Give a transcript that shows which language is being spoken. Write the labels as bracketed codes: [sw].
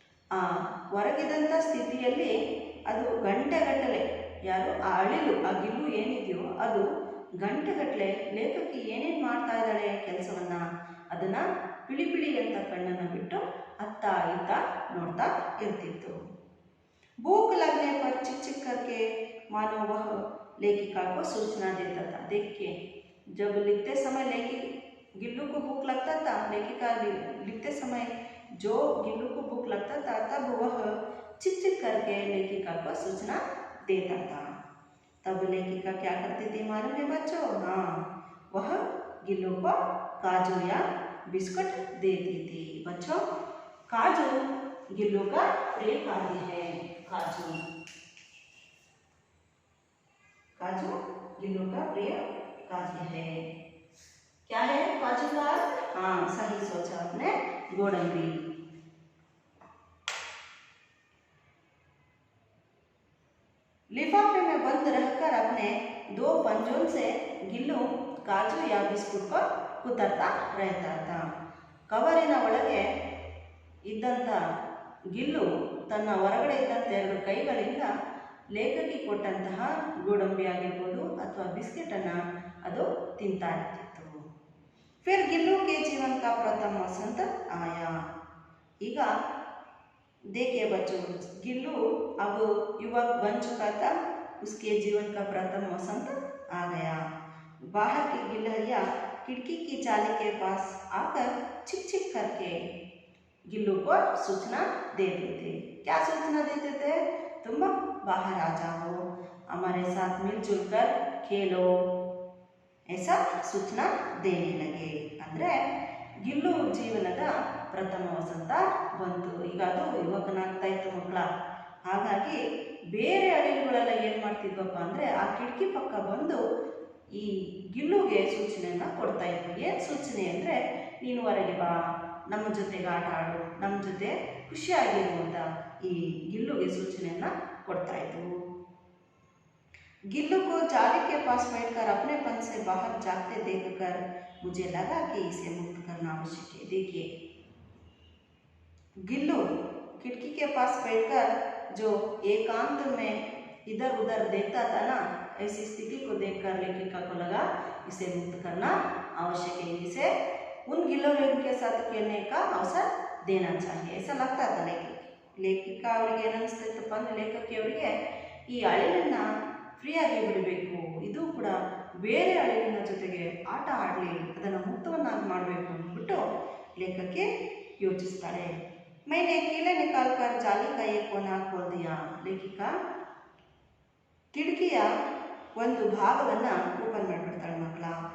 [kn] ಆ ಒರಗಿದಂಥ ಸ್ಥಿತಿಯಲ್ಲಿ ಅದು ಗಂಟೆಗಟ್ಟಲೆ ಯಾರು ಆ ಅಳಿಲು ಆ ಗಿಲ್ಲು ಏನಿದೆಯೋ ಅದು ಗಂಟೆಗಟ್ಟಲೆ ಲೇಖಕಿ ಏನೇನು ಮಾಡ್ತಾ ಇದ್ದಾಳೆ ಕೆಲಸವನ್ನು ಅದನ್ನು ಪಿಳಿ ಪಿಳಿ ಅಂತ ಕಣ್ಣನ್ನು ಬಿಟ್ಟು ಅತ್ತ ಇತ್ತ ನೋಡ್ತಾ ಇರ್ತಿತ್ತು. [hi] भूख लगने पर चिक चिक करके मानो वह लेखिका को सूचना देता था. देखिए, जब लिखते समय गिल्लू को भूख लगता था, लेखिका लिखते समय जो गिल्लू को भूख लगता था तब वह चिक चिक करके लेखिका को सूचना देता था. तब लेखिका क्या करती थी मालूम है बच्चों? हाँ, वह गिल्लू को काजू या बिस्कुट देती थी. बच्चों, काजू गिल्लू का प्रिय खाद्य है. काजू काजू गिल्लू का प्रिय खाद्य है. क्या है काजू का? हाँ, सही सोचा आपने, गोडंबी. लिफाफे में बंद रहकर अपने 2 पंजों से गिल्लू काजू या बिस्कुट को कुतरता रहता था. [kn] ಕವರಿನ ಒಳಗೆ ಇದ್ದಂಥ ಗಿಲ್ಲು ತನ್ನ ಹೊರಗಡೆ ಇದ್ದಂಥ 2 ಕೈಗಳಿಂದ ಲೇಖಕಿ ಕೊಟ್ಟಂತಹ ಗೋಡಂಬಿ ಆಗಿರ್ಬೋದು ಅಥವಾ ಬಿಸ್ಕೆಟನ್ನು ಅದು ತಿಂತಾ ಇರ್ತಿತ್ತು. [hi] फिर गिल्लू के जीवन का प्रथम वसंत आया. ಈಗ देखिए बच्चों, गिल्लू अब युवक बन चुका था. उसके जीवन का प्रथम वसंत आ गया. बाहर की गिलहरियाँ खिड़की की जाली के पास आकर चिक चिक करके गिल्लू को सूचना देते थे. क्या सूचना देते थे? तुम बाहर आ जाओ, हमारे साथ मिलजुल कर खेलो, ऐसा सूचना देने लगे. [kn] ಅಂದರೆ ಗಿಲ್ಲು ಜೀವನದ ಪ್ರಥಮ ವಸಂತ ಬಂತು. ಈಗ ಅದು ಯುವಕನಾಗ್ತಾ ಇತ್ತು ಮಕ್ಕಳ. ಹಾಗಾಗಿ ಬೇರೆ ಅಳಿಲುಗಳೆಲ್ಲ ಏನು ಮಾಡ್ತಿದ್ವಪ್ಪ ಅಂದರೆ ಆ ಕಿಟಕಿ ಪಕ್ಕ ಬಂದು ಈ ಗಿಲ್ಲುಗೆ ಸೂಚನೆಯನ್ನು ಕೊಡ್ತಾ ಇದ್ವು. ಏನು ಸೂಚನೆ ಅಂದರೆ, ನೀನು ಹೊರಗೆ ಬಾ, ನಮ್ಮ ಜೊತೆಗೆ ಆಟ ಆಡು, ನಮ್ಮ ಜೊತೆ ಖುಷಿಯಾಗಿರು ಅಂತ ಈ ಗಿಲ್ಲುಗೆ सूचनेಯನ್ನು ಕೊಡ್ತಾ ಇದ್ವು. [hi] गिल्लू को जाली के पास बैठकर अपनेपन से बाहर जाते देखकर मुझे लगा कि इसे मुक्त करना आवश्यक है. देखिए, गिल्लू खिड़की के पास बैठकर जो एकांत में इधर उधर देखता था ना, ऐसी स्थिति को देखकर लेखिका को लगा इसे मुक्त करना आवश्यक है, इसे उन गिल्लों के साथ खेलने का अवसर देना चाहिए, ऐसा लगता था [kn] लेखिका ಅವರಿಗೆ ಏನಿಸ್ತಿತ್ತಪ್ಪ ಅಂದರೆ ಲೇಖಕಿಯವರಿಗೆ ಈ ಅಳಿಲನ್ನು ಫ್ರೀಯಾಗಿ ಬಿಡಬೇಕು, ಇದು ಕೂಡ ಬೇರೆ ಅಳಿಲಿನ ಜೊತೆಗೆ ಆಟ ಆಡಲಿ, ಅದನ್ನು ಮುಕ್ತವನ್ನಾಗಿ ಮಾಡಬೇಕು ಅಂದ್ಬಿಟ್ಟು ಲೇಖಕಿ ಯೋಚಿಸ್ತಾಳೆ. [hi] मैंने कीले निकाल कर जाली का एक कोना खोल दिया. [kn] ಲೇಖಿಕಾ ಕಿಟಕಿಯ ಒಂದು ಭಾಗವನ್ನು ಓಪನ್ ಮಾಡಿಬಿಡ್ತಾಳೆ ಮಕ್ಕಳ.